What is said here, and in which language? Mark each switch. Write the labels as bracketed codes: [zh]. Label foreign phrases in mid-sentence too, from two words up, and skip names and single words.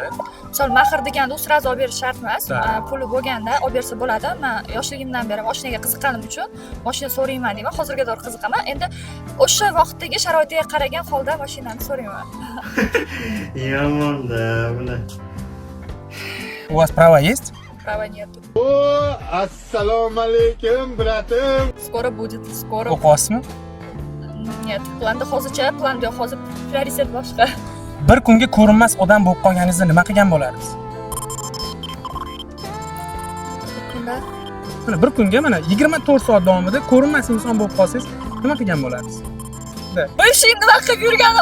[uz] Misol mahr deganda u sразу olib berish shart emas. Puli bo'lganda olib bersa bo'ladi. Men yoshligimdan beri mashinaga qiziqqanim uchun mashina so'rayman deyman. Hozirga doğru qiziqaman. Endi o'sha vaqtdagi sharoitiga qaragan holda mashinani so'rayman. Yomon-da bular. [ru] У вас права есть? Права нет. [uz] О, ассалому алейкум, братым. [ru] Скоро будет, скоро. [uz] O'qiyapsizmi? [ru] Нет, [uz] planda hozircha planda yo'q. Hozir prioritet boshqa. Bir kunga ko'rinmas odam bo'lib qolganingizda nima qilgan bo'lardingiz? Mana bir kunga mana 24 soat davomida ko'rinmas inson bo'lib qolsangiz, nima qilgan bo'lardingiz? Bo'shing nima qilib yurganim?